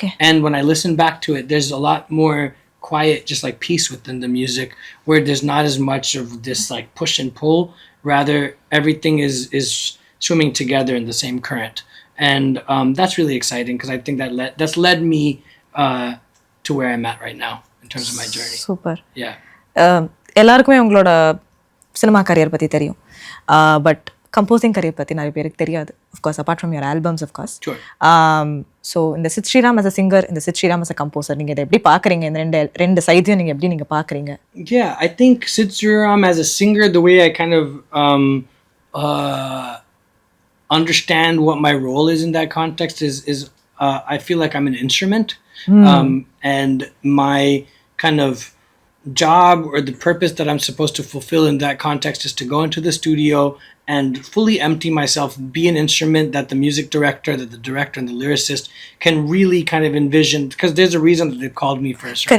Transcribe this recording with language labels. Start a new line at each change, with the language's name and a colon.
English: And when I listen back to it, there's a lot more quiet, just like peace within the music, where there's not as much of this like push and pull. Rather, everything is swimming together in the same current. And that's really exciting because I think that's led me to where I'm at right now in terms of my journey. Super. Yeah.
Tamil: எல்லாருக்குமே உங்களோட cinema career பற்றி தெரியும், but composing career பற்றி நிறைய பேருக்கு தெரியாது,
English: Of course apart from your albums of course.
Tamil: So இந்த Sid Sriram
English: as a singer,
Tamil: இந்த Sid Sriram
English: as a composer,
Tamil: நீங்கள் இதை எப்படி பார்க்குறீங்க? இந்த ரெண்டு சைடையும் நீங்கள் எப்படி பார்க்குறீங்க?
English: Yeah, I think Sid Sriram as a singer, the way I kind of uh, understand what my role is in that context is I feel like I'm an instrument, and my kind of job or the purpose that I'm supposed to fulfill in that context is to go into the studio and fully empty myself, be an instrument that the music director, that the director and the lyricist can really kind of envision, because there's a reason that they've called me for a certain